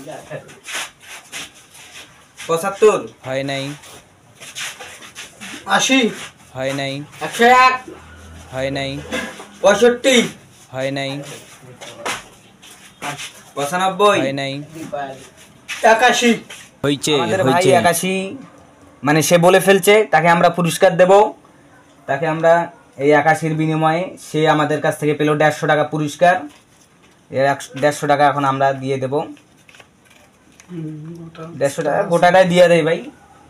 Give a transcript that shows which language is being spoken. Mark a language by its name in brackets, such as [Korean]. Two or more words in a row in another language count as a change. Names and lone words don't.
[Bangla] 75 হয় নাই। 80 হয় নাই। 101 হয় নাই। 65 হয় নাই। 95 হয় নাই। 81 হইছে আমাদের ভাই হইছে। 81 মানে সে বলে ফেলছে, তাকে আমরা পুরস্কার দেব। তাকে আমরা এই 81-র বিনিময়ে সে আমাদের কাছ থেকে পেল 150 টাকা পুরস্কার। এর 150 টাকা এখন আমরা দিয়ে দেব। 150 টাকা গোটাটাই দিয়ে দেয় ভাই।